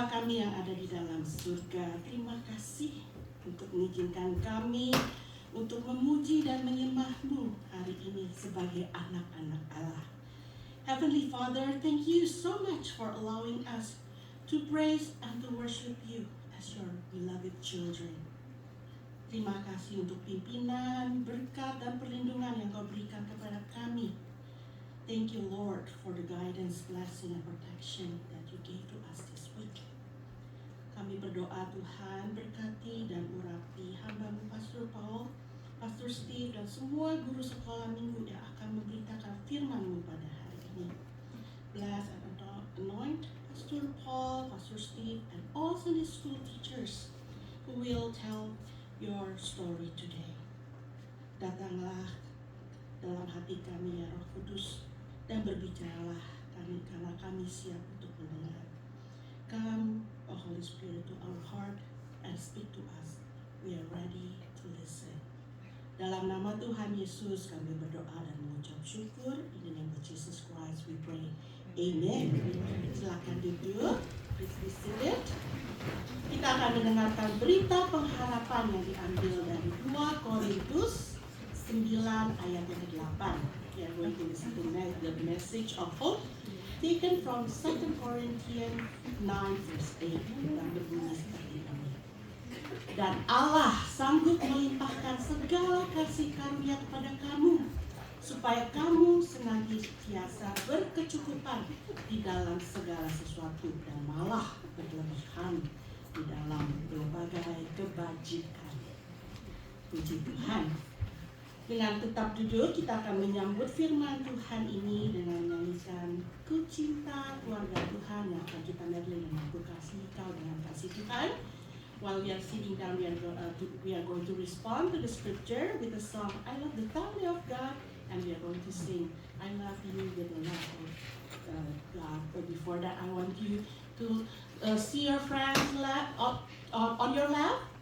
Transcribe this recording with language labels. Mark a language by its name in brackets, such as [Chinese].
[Indonesian] kami yang ada di dalam surga, terima kasih untuk mengizinkan kami untuk memuji dan menyembah-Mu hari ini sebagai anak-anak Allah. [English] Heavenly Father, thank you so much for allowing us to praise and to worship you as your beloved children. [Indonesian] Terima kasih untuk pimpinan, berkat, dan perlindungan yang Kau berikan kepada kami. [English] Thank you, Lord, for the guidance, blessing, and protection that you gave to us this week. [Indonesian] Kami berdoa Tuhan, berkati dan urapi hamba-Mu Pastor Paul, Pastor Steve, dan semua guru sekolah minggu yang akan memberitakan firman-Mu pada hari ini. [English] Bless and anoint Pastor Paul, Pastor Steve, and all Sunday school teachers who will tell your story today. [Indonesian] Datanglah dalam hati kami ya Roh Kudus, dan berbicaralah kami karena kami siap untuk mendengar. [English] Come, O Holy Spirit, to our heart and speak to us. We are ready to listen. [Indonesian] Dalam nama Tuhan Yesus kami berdoa dan mengucap syukur. [English] In the name of Jesus Christ we pray. Amen. [Indonesian] Silakan duduk. [English] Please be seated. [Indonesian] Kita akan mendengarkan berita pengharapan yang diambil dari 2 Korintus 9 ayat yang ke-8. [English] We are going to listen to the message of hope taken from 2 Corinthians 9 verse 8 [Indonesian] yang berbunyi seperti ini. Dan Allah sanggup melimpahkan segala kasih karunia kepada kamu, supaya kamu senantiasa berkecukupan di dalam segala sesuatu dan malah berlebihan di dalam berbagai kebajikan. Puji Tuhan. Dengan tetap duduk, kita akan menyambut firman Tuhan ini dengan menyanyikan Ku Cinta Keluarga Tuhan yang akan kita medley dengan Ku Kasih Kau dengan Kasih Tuhan. [English] While we are sitting down, we are going to respond to the scripture with the song I Love the Family of God, and we are going to sing I Love You with the Love of God. But before that, I want you to see your friends on your left.